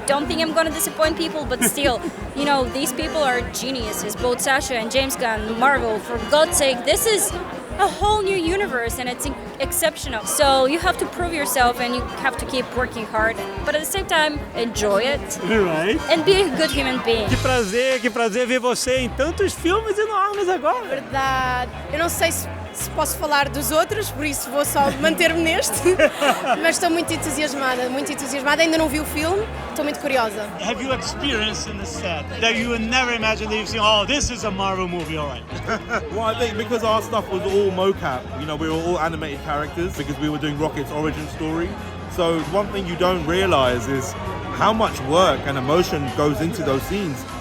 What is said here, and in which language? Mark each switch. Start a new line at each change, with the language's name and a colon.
English: Don't think I'm gonna disappoint people, but still, these people are geniuses, both Sacha and James Gunn, Marvel. For God's sake, this is a whole new universe and it's exceptional. So you have to prove yourself and you have to keep working hard, but at the same time, enjoy it. Right. And be a good human being.
Portuguese: Que prazer ver você em tantos filmes enormes agora. Verdade. Eu não sei se posso falar dos outros, por isso vou só manter-me neste. Mas estou muito entusiasmada. Ainda não vi o filme, estou muito curiosa.
English: Have you experienced in the set that you would never imagine that you've seen, oh, this is a Marvel movie, all right? Well, I think because our stuff was all mocap, we were all animated characters because we were doing Rocket's origin story. So one thing you don't realize is how much work and emotion goes into those scenes.